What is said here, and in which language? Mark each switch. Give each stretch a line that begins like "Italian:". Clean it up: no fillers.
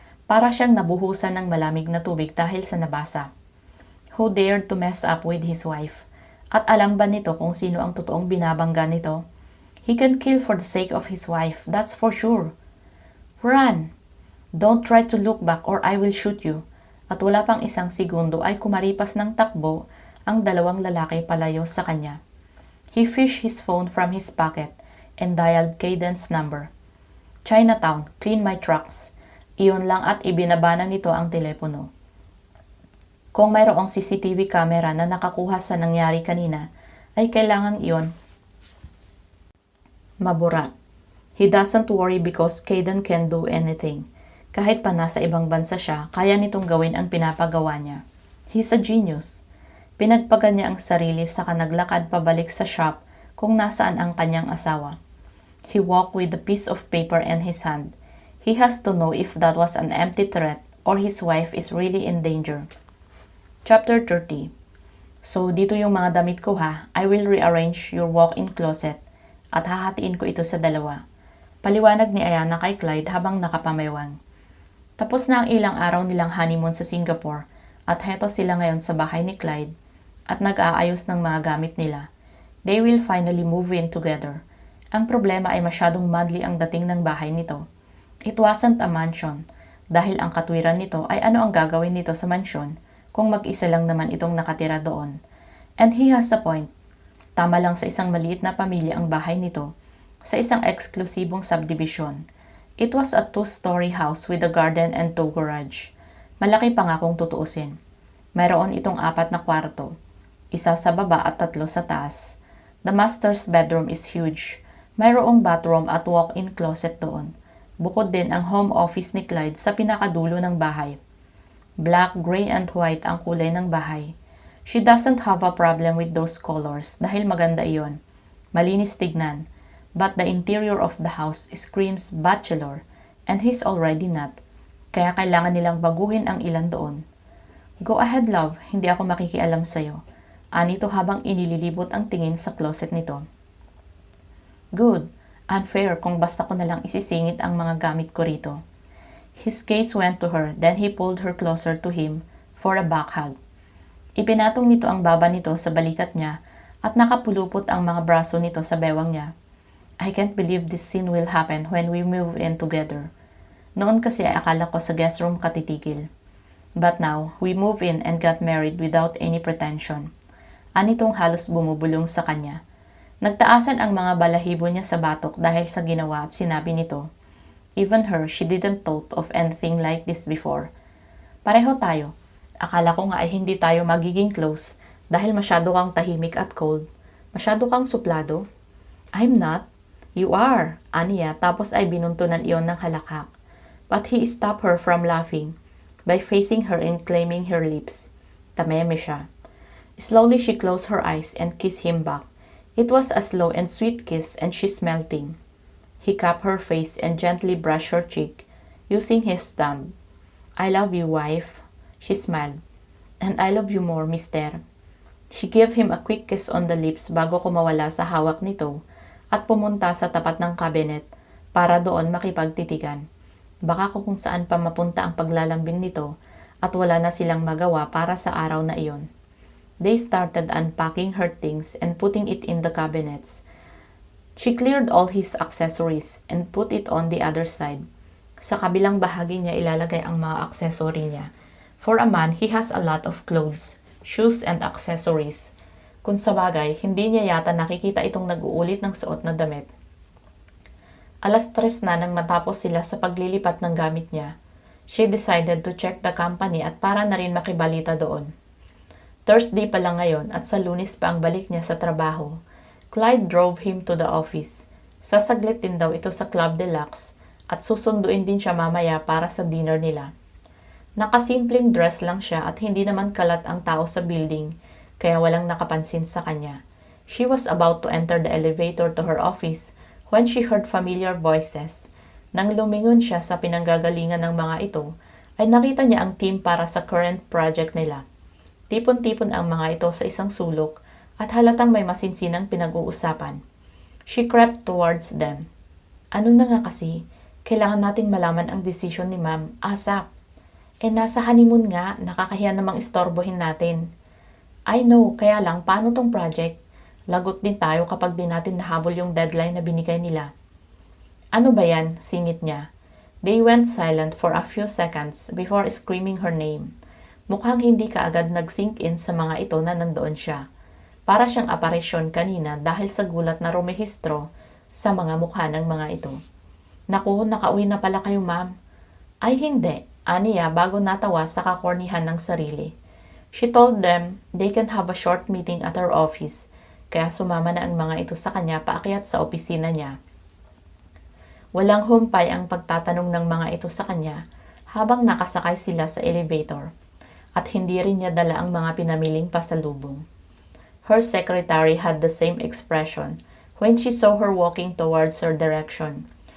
Filipino: Para siyang nabuhusan ng malamig na tubig dahil sa nabasa.
English: Who dared to mess up with his wife?
Filipino: At alam ba nito kung sino ang totoong binabangga nito?
English: He can kill for the sake of his wife, that's for sure. "Run! Don't try to look back or I will shoot you."
Filipino: At wala pang isang segundo ay kumaripas ng takbo ang dalawang lalaki palayo sa kanya.
English: He fished his phone from his pocket and dialed Caden's number. "Chinatown, clean my trucks."
Filipino: Iyon lang at ibinaba na nito ang telepono. Kung mayroong CCTV camera na nakakuha sa nangyari kanina, ay kailangang iyon mabura.
English: He doesn't worry because Caden can do anything.
Filipino: Kahit pa nasa ibang bansa siya, kaya nitong gawin ang pinapagawa niya.
English: He's a genius.
Filipino: Pinagpagan niya ang sarili saka naglakad pabalik sa shop kung nasaan ang kanyang asawa.
English: He walked with a piece of paper in his hand. He has to know if that was an empty threat or his wife is really in danger. Chapter 30.
Filipino: "So, dito yung mga damit ko ha.
English: I will rearrange your walk-in closet
Filipino: at hahatiin ko ito sa dalawa." Paliwanag ni Ayana kay Clyde habang nakapamaywang. Tapos na ang ilang araw nilang honeymoon sa Singapore at heto sila ngayon sa bahay ni Clyde at nag-aayos ng mga gamit nila.
English: They will finally move in together.
Filipino: Ang problema ay masyadong madly ang dating ng bahay nito.
English: It wasn't a mansion
Filipino: dahil ang katwiran nito ay ano ang gagawin nito sa mansyon kung mag-isa lang naman itong nakatira doon.
English: And he has a point.
Filipino: Tama lang sa isang maliit na pamilya ang bahay nito sa isang eksklusibong subdivision.
English: It was a 2-story house with a garden and 2 garage.
Filipino: Malaki pa nga kung tutuusin. Mayroon itong 4 na kwarto, 1 sa baba at 3 sa taas.
English: The master's bedroom is huge.
Filipino: Mayroong bathroom at walk-in closet doon. Bukod din ang home office ni Clyde sa pinakadulo ng bahay.
English: Black, gray, and white
Filipino: ang kulay ng bahay.
English: She doesn't have a problem with those colors
Filipino: dahil maganda iyon. Malinis tignan.
English: But the interior of the house screams bachelor and he's already not.
Filipino: Kaya kailangan nilang baguhin ang ilan doon.
English: "Go ahead love,
Filipino: hindi ako makikialam sa'yo." Anito habang inililibot ang tingin sa closet nito.
English: "Good.
Filipino: Unfair kung basta ko nalang isisingit ang mga gamit ko rito."
English: His gaze went to her, then he pulled her closer to him for a back hug.
Filipino: Ipinatong nito ang baba nito sa balikat niya at nakapulupot ang mga braso nito sa bewang niya.
English: "I can't believe this scene will happen when we move in together.
Filipino: Noon kasi ay akala ko sa guest room katitigil.
English: But now, we move in and got married without any pretension."
Filipino: Anitong halos bumubulong sa kanya. Nagtaasan ang mga balahibo niya sa batok dahil sa ginawa at sinabi nito.
English: Even her, she didn't thought of anything like this before.
Filipino: "Pareho tayo. Akala ko nga ay hindi tayo magiging close dahil masyado kang tahimik at cold. Masyado kang suplado."
English: "I'm not."
Filipino: "You are," aniya tapos ay binuntunan iyon ng halakhak.
English: But he stopped her from laughing by facing her and claiming her lips.
Filipino: Tameme siya.
English: Slowly she closed her eyes and kissed him back. It was a slow and sweet kiss and she's melting. He cupped her face and gently brushed her cheek, using his thumb. "I love you, wife." She smiled. "And I love you more, mister." She gave him a quick kiss on the lips
Filipino: bago kumawala sa hawak nito at pumunta sa tapat ng cabinet para doon makipagtitigan. Baka kung saan pa mapunta ang paglalambing nito at wala na silang magawa para sa araw na iyon.
English: They started unpacking her things and putting it in the cabinets. She cleared all his accessories and put it on the other side.
Filipino: Sa kabilang bahagi niya ilalagay ang mga accessory niya.
English: For a man, he has a lot of clothes, shoes, and accessories.
Filipino: Kung sabagay, hindi niya yata nakikita itong nag-uulit ng suot na damit. 3:00 na nang matapos sila sa paglilipat ng gamit niya.
English: She decided to check the company
Filipino: at para na rin makibalita doon. Thursday pa lang ngayon at sa Lunes pa ang balik niya sa trabaho.
English: Clyde drove him to the office.
Filipino: Sasaglit din daw ito sa Club Deluxe at susunduin din siya mamaya para sa dinner nila. Nakasimpleng dress lang siya at hindi naman kalat ang tao sa building kaya walang nakapansin sa kanya.
English: She was about to enter the elevator to her office when she heard familiar voices.
Filipino: Nang lumingon siya sa pinanggagalingan ng mga ito, ay nakita niya ang team para sa current project nila. Tipon-tipon ang mga ito sa isang sulok at halatang may masinsinang pinag-uusapan.
English: She crept towards them.
Filipino: Ano na nga kasi? Kailangan nating malaman ang desisyon ni Ma'am ASAP. Nasa honeymoon nga, nakakahiya namang istorbohin natin.
English: I know,
Filipino: kaya lang paano tong project? Lagot din tayo kapag di natin nahabol yung deadline na binigay nila. Ano ba yan? Singit niya.
English: They went silent for a few seconds before screaming her name.
Filipino: Mukhang hindi kaagad nag-sink in sa mga ito na nandoon siya. Para siyang aparisyon kanina dahil sa gulat na rumehistro sa mga mukha ng mga ito. Naku, nakauwi na pala kayo ma'am. Ay hindi, aniya bago natawa sa kakornihan ng sarili.
English: She told them they can have a short meeting at her office,
Filipino: kaya sumama na ang mga ito sa kanya paakyat sa opisina niya. Walang humpay ang pagtatanong ng mga ito sa kanya habang nakasakay sila sa elevator at hindi rin niya dala ang mga pinamiling pasalubong.
English: Her secretary had the same expression when she saw her walking towards her direction.